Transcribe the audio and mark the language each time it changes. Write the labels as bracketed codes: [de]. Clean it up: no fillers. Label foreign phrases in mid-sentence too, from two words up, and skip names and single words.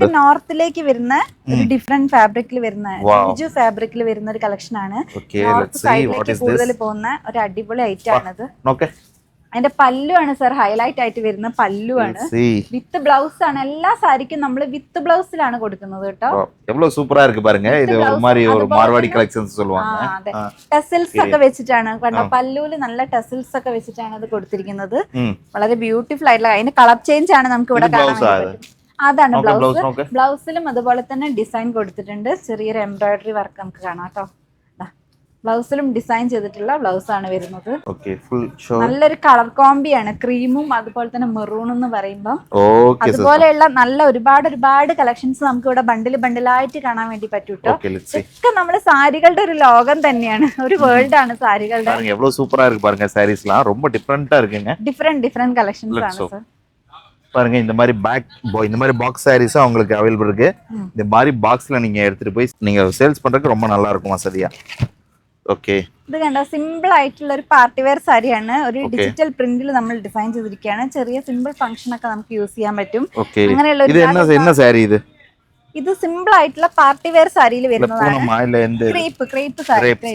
[ml] നോർത്തിലേക്ക് വരുന്ന ഒരു [en] different fabric-ഇൽ [ml] വരുന്ന, ജിജു ഫാബ്രിക്കിൽ വരുന്ന ഒരു കളക്ഷൻ ആണ്. [en] north side-ലേക്ക് [ml] കൂടുതൽ പോകുന്ന ഒരു അടിപൊളി ഐറ്റം ആണത്. അതിന്റെ പല്ലു ആണ് സർ ഹൈലൈറ്റ് ആയിട്ട് വരുന്ന പല്ലു ആണ്. [en] with blouse [ml] ആണ്. എല്ലാ സാരിക്കും നമ്മൾ [en] with blouse-ഇലാണ് [ml] കൊടുക്കുന്നത് കേട്ടോ. [ta] സൂപ്പറാ ഇருக்கு பாருங்க. இது ஒரு மாதிரி ஒரு மார்வாடி கலெக்ஷன்ஸ் சொல்வாங்க. [ml] അതെ, ടെസൽസ് ഒക്കെ വെച്ചിട്ടാണ് കണ്ടോ. പല്ലുവില് നല്ല ടെസൽസ് ഒക്കെ വെച്ചിട്ടാണ് അത് കൊടുത്തിരിക്കുന്നത്. വളരെ ബ്യൂട്ടിഫുൾ ആയിട്ടുള്ള. അതിന്റെ [en] colour change [ml] ആണ് നമുക്ക് ഇവിടെ കാണാൻ പറ്റും. അതാണ് ബ്ലൗസ്. ബ്ലൗസിലും അതുപോലെ തന്നെ ഡിസൈൻ കൊടുത്തിട്ടുണ്ട്. ചെറിയൊരു [en] embroidery work [ml] നമുക്ക് കാണാം കേട്ടോ. ബ്ലൗസിലും ഡിസൈൻ ചെയ്തിട്ടുള്ള ബ്ലൗസ് ആണ് വരുന്നത്. നല്ലൊരു [en] colour combi-ആണ്. [ml] ക്രീമും അതുപോലെ തന്നെ മെറൂൺ എന്ന് പറയുമ്പോൾ അതുപോലെയുള്ള നല്ല ഒരുപാട് കളക്ഷൻസ് നമുക്ക് ഇവിടെ ബണ്ടിലായിട്ട് കാണാൻ വേണ്ടി പറ്റൂട്ടോ. ഇതൊക്കെ നമ്മുടെ സാരികളുടെ ഒരു ലോകം തന്നെയാണ്, ഒരു വേൾഡ് ആണ് സാരികളുടെ. [en] different collections [ml] ആണ് സർ. [ta] பாருங்க, இந்த மாதிரி [en] box sarees-உம் [ta] உங்களுக்கு அவைலபிள் இருக்கு. இந்த மாதிரி பாக்ஸ்ல நீங்க எடுத்துட்டு போய் நீங்க சேல்ஸ் பண்றதுக்கு ரொம்ப நல்லா இருக்கும் வசதியா. [ml] ഇത് കണ്ടോ, സിമ്പിൾ ആയിട്ടുള്ള ഒരു [en] party wear [ml] സാരിയാണ്. ഒരു [en] digital print-ഇൽ [ml] നമ്മൾ ഡിസൈൻ ചെയ്തിരിക്കുകയാണ്. ചെറിയ [en] simple function [ml] ഒക്കെ നമുക്ക് യൂസ് ചെയ്യാൻ പറ്റും. അങ്ങനെയുള്ള ഇത് സിമ്പിൾ ആയിട്ടുള്ള [en] party wear [ml] സാരിയിൽ വരുന്നതാണ്. [en] Crepe saree.